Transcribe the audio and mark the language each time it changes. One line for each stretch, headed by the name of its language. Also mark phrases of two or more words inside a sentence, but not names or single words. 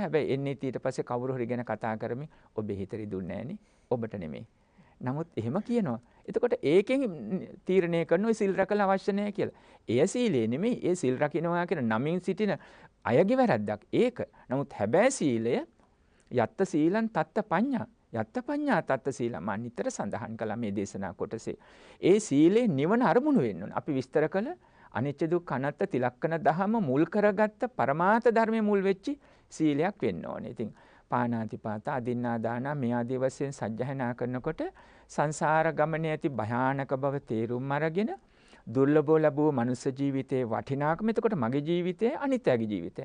Sinhala: හැබැයි එන්නේ ඊට පස්සේ කවුරු හරි ගැන කතා කරමින් ඔබේ හිත රිදුන්නේ නැහනේ. ඔබට නෙමෙයි. නමුත් එහෙම කියනවා. එතකොට ඒකෙන් තීරණය කරනවා සිල් රැකලා අවශ්‍ය නැහැ කියලා. එය සීලය නෙමෙයි. ඒ සිල් රකින්නවා කියන නමින් සිටින අයගේ වැරද්දක්. ඒක. නමුත් හැබැයි සීලය
Pali: යත්ත සීලං තත්ත පඤ්ඤා. යත්ත පඤ්ඤා තත්ත සීලං
Sinhala: මා නිතර සඳහන් කළා මේ දේශනා කොටසේ. ඒ සීලේ නිවන අරමුණු වෙන්න ඕන. අපි විස්තර කළ අනිච්ච දුක්ඛ අනාත්ම තිලක්කන දහම මුල් කරගත්ත පරමාර්ථ ධර්මයේ මුල් වෙච්චි සීලයක් වෙන්න ඕනේ. ඉතින්
Pali: පාණාතිපාත අදින්නා දාන
Sinhala: මේ ආදී වශයෙන් සජ්ජහනා කරනකොට සංසාර ගමනේ ඇති භයානක බව තේරුම් අරගෙන දුර්ලභව ලැබුව මනුෂ්‍ය ජීවිතයේ වටිනාකම එතකොට මගේ ජීවිතය අනිත්‍යගේ ජීවිතය.